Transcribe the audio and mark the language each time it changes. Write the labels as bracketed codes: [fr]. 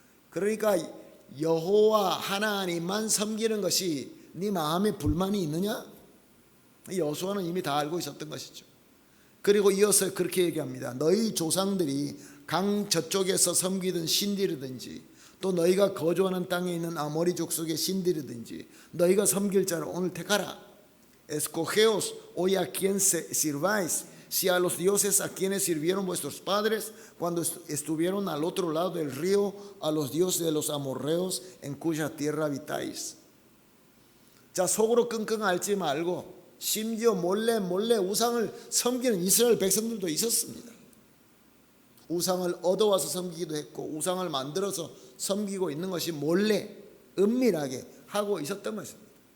[ko] 그러니까 여호와 하나님만 섬기는 것이 네 마음에 불만이 있느냐? 여호수아는 이미 다 알고 있었던 것이죠. 그리고 이어서 그렇게 얘기합니다. 너희 조상들이 강 저쪽에서 섬기던 신들이든지, 또 너희가 거주하는 땅에 있는 아모리 족속의 신들이든지 너희가 섬길 자를 오늘 택하라. [es] Escogeos hoy a quien sirváis, si a los dioses a quienes sirvieron vuestros padres cuando estuvieron al otro lado del río, a los dioses de los amorreos en cuya tierra habitáis. [ko] 자, 속으로 끙끙 앓지 말고 심지어 몰래 우상을 섬기는 이스라엘 백성들도 있었습니다. 우상을 얻어와서 섬기기도 했고 우상을 만들어서 섬기고 있는 것이 몰래 은밀하게 하고 있었던 것입니다.